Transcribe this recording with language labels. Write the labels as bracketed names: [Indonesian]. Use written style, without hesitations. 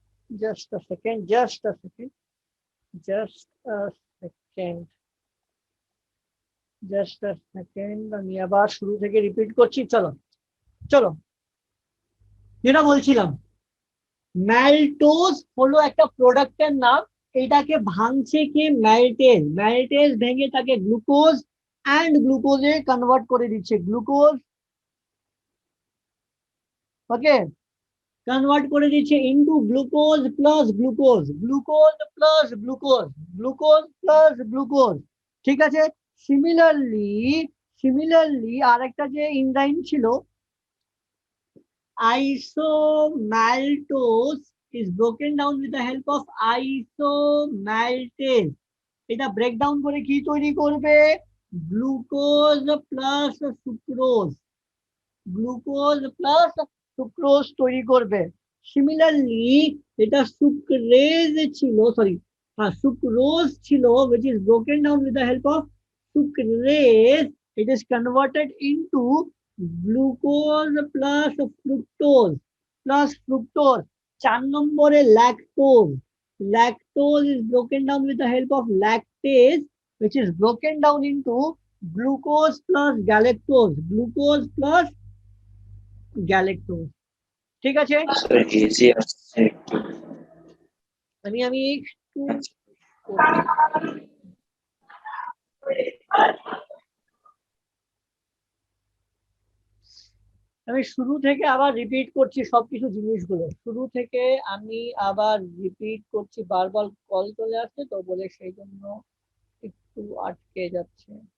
[English] Just a second, just a second, just a second, just a second, [Bangla] আমি আবার শুরু থেকে রিপিট করছি। চলো চলো, যেটা বলছিলাম, ম্যালটোজ হলো একটা প্রোডাক্টের নাম। এটাকে ভাঙছে কি ম্যালটেজ, ম্যালটেজ ভেঙে তাকে গ্লুকোজ অ্যান্ড গ্লুকোজে কনভার্ট করে দিচ্ছে, গ্লুকোজ, ওকে, কনভার্ট করে দিচ্ছে into glucose plus glucose, glucose plus glucose, glucose plus glucose. ঠিক আছে, [English] similarly similarly [Bangla] আরেকটা যে এনজাইম ছিল [English] isomaltose is broken down with the help of isomaltase। [Bangla] এটা ব্রেকডাউন করে কি তৈরি করবে? Glucose plus sucrose, glucose plus sucrose তৈরি করবে। [English] similarly [Bangla] এটা সুক্রেজ ছিল, [English] sorry, [Bangla] হ্যাঁ সুক্রোজ ছিল, [English] which is broken down with the help of sucrase, it is converted into glucose plus fructose, plus fructose। [Bangla] 4 নম্বরে [English] Lactose, lactose is broken down with the help of lactase, which is broken down into glucose plus galactose, glucose plus galactose. [Bangla] ঠিক আছে, sir easy আসছে একটু। আমি একটু আমি শুরু থেকে আবার রিপিট করছি সবকিছু জিনিসগুলো, শুরু থেকে আমি আবার রিপিট করছি, বারবার কল চলে আসছে তো বলে সেই জন্য একটু আটকে যাচ্ছে।